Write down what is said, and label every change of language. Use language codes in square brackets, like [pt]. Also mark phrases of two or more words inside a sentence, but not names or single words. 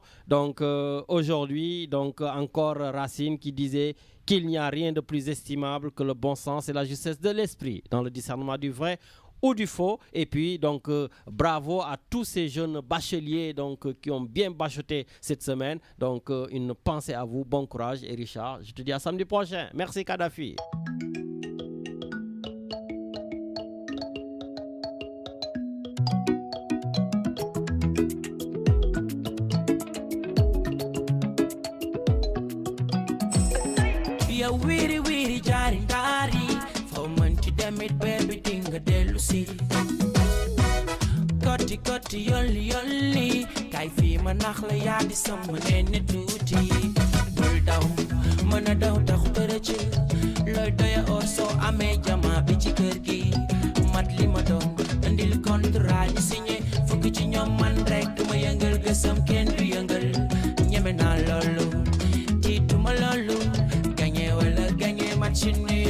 [fr] Donc aujourd'hui, donc encore Racine qui disait qu'il n'y a rien de plus estimable que le bon sens et la justesse de l'esprit dans le discernement du vrai ou du faux. Et puis donc bravo à tous ces jeunes bacheliers donc qui ont bien bachoté cette semaine. Donc une pensée à vous, bon courage. Et Richard, je te dis à samedi prochain. Merci Kadhafi. [wo] Wiri wiri jari jari fo man ci demit baby dinga delu si koti koti yolli yolli kay fi ma nax la yaa di sama nene tuuti bul daw mën a daw tax bërëc looy doya or soo amee jama bi ci kër gi mat li ma doon andil contrat ñu signé fukk ci ñoom man rek duma yëngal gësam kenn du yëngal ñeme naa loolu tiituma loolu [fr] match nul